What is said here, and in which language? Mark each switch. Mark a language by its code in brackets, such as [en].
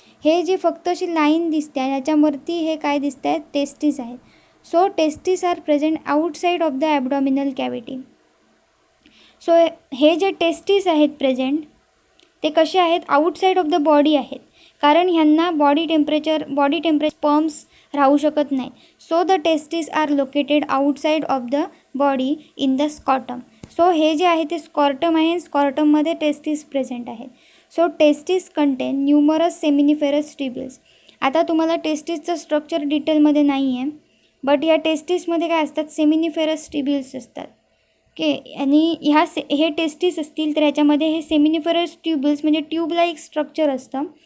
[mr] हे जे फक्त अशी लाईन दिसते आहे याच्यावरती हे काय दिसत आहेत टेस्टिस आहेत. [en] So testis are present outside of the abdominal cavity. [mr] So हे जे टेस्टिस आहेत प्रेझेंट ते कसे आहेत [en] outside of the body [mr] आहेत, कारण ह्यांना बॉडी टेम्परेचर स्पर्म्स राहू शकत नाही. [en] So the testis are located outside of the body in the scrotum. [mr] So हे जे आहे ते स्कॉर्टम आहे, स्कॉर्टममध्ये टेस्टिस प्रेझेंट आहेत. [en] So testis contain numerous seminiferous tubules. [mr] आता तुम्हाला टेस्टिसचं स्ट्रक्चर डिटेलमध्ये नाही आहे, बट या टेस्टिसमध्ये काय असतात सेमिनिफेरस ट्युब्युल्स असतात. ओके, आणि हे टेस्टिस असतील तर ह्याच्यामध्ये हे सेमिनिफेरस ट्युब्युल्स म्हणजे ट्यूब लाईक स्ट्रक्चर असतं.